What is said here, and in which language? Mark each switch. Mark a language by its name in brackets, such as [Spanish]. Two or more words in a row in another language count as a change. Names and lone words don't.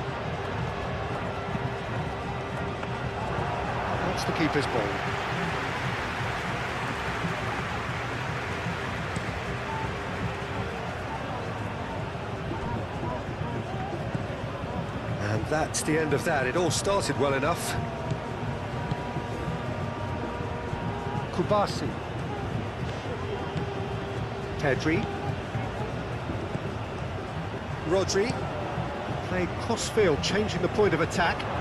[English] That's the keeper's ball. And that's the end of that. It all started well enough. Kubasi. Pedri. Rodri. Playing cross-field, changing the point of attack.